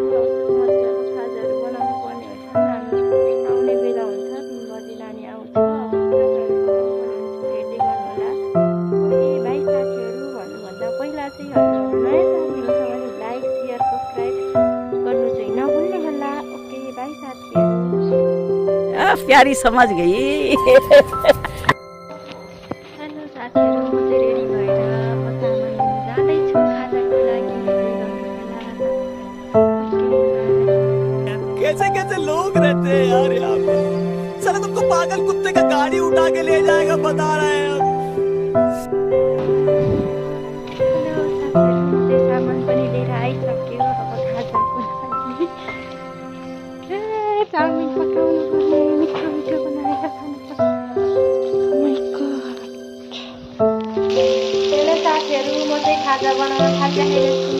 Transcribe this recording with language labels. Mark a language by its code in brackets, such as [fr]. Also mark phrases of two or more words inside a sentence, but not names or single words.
[ne] म चाहिँ अब खाजाहरू बनाउनु पर्ने हुन्छ, नानी आउने बेला हुन्छ, 3 बजे नानी आउँछ। अब खाजाहरू बनाउनु पर्ने हुन्छ, हेर्दै गर्नु होला। [en] ok bye [ne] साथीहरु। भन्नुभन्दा पहिला चाहिँ हजुरहरु नयाँ साथी हुनुहुन्छ भने [en] like share subscribe [ne] गर्नु चाहिँ नभुल्नु होला। [en] ok bye [ne] साथीहरु। [hi] प्यारी समझ गई। [ne] हेलो साथीहरु, म चाहिँ रेडी भएर म सामान लिन जाँदैछु खाजाको लागि, हेर्दै गर्नु होला। [hi] कैसे कैसे लोग रहते हैं यार यहाँ पर। साला तुमको पागल कुत्ते का गाड़ी उठा के ले जाएगा बता रहे हैं हम। [ne] हेलो साथीहरु, म चाहिँ सामान पनि लिएर आइसक्यो अब खाजाको लागि। चाउमिन पकाउनु पर्ने, मिठो मिठो बनाएर खानुपर्छ। [en] my god. [ne] हेलो साथीहरु, म चाहिँ खाजा बनाउन थालिरहेको छु।